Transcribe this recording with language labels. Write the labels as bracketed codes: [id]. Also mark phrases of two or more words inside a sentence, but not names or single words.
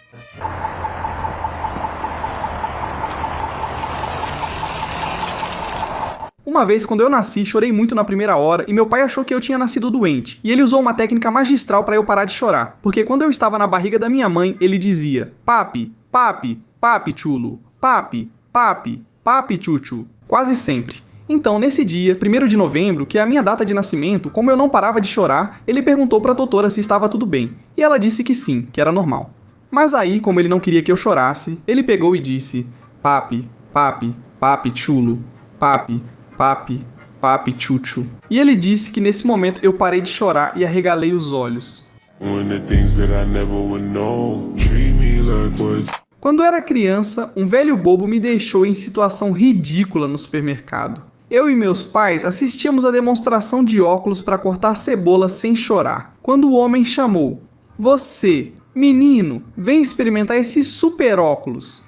[pt] Uma vez, quando eu nasci, chorei muito na primeira hora e meu pai achou que eu tinha nascido doente. E ele usou uma técnica magistral para eu parar de chorar. Porque quando eu estava na barriga da minha mãe, ele dizia: [es] "Papi, papi, papi chulo, papi, papi, papi chuchu." [pt] Quase sempre. Então, nesse dia, 1º de novembro, que é a minha data de nascimento, como eu não parava de chorar, ele perguntou para a doutora se estava tudo bem. E ela disse que sim, que era normal. Mas aí, como ele não queria que eu chorasse, ele pegou e disse: [es] "Papi, papi, papi chulo, papi, papi, papi chuchu." [pt] E ele disse que nesse momento eu parei de chorar e arregalei os olhos. Quando era criança, um velho bobo me deixou em situação ridícula no supermercado. Eu e meus pais assistíamos a demonstração de óculos para cortar cebola sem chorar, quando o homem chamou: "Você, menino, vem experimentar esse super óculos."